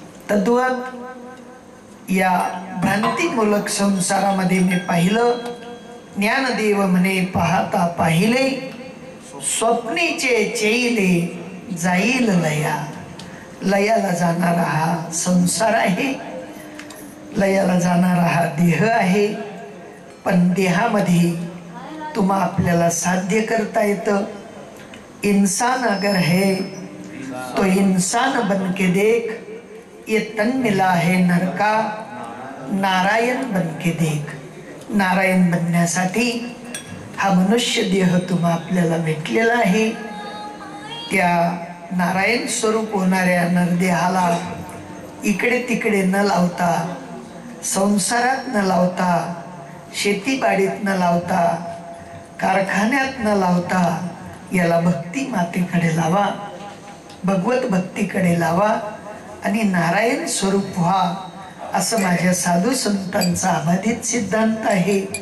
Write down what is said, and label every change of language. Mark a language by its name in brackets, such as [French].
[Marathi] तद्वत या भ्रांतीमूलक संसारामध्ये मी पाहिलं, ज्ञानदेव म्हणे पाहता पाहिले, स्वप्नीचे चेईले जाईल लया. लयाला जाणारा हा संसार आहे, लयाला जाणारा हा देह आहे. पण देहामध्ये तुम्हा आपल्याला साध्य करता येतं. [Hindi] इंसान अगर है तो इंसान बन के देख, ये तन मिला है नरका, नारायण बन के देख. [Marathi] नारायण बनण्यासाठी हा मनुष्य देह तुम्हा आपल्याला भेटलेला आहे. त्या नारायण स्वरूप होणाऱ्या नरदेहाला इकडे तिकडे न लावता, संसारात न लावता, शेतीबाडीत न लावता, कारखान्यात न लावता, याला भक्ती मातेकडे लावा, भगवत भक्तीकडे लावा आणि नारायण स्वरूप व्हा, असं माझ्या साधू संतांचा अबाधित सिद्धांत आहे.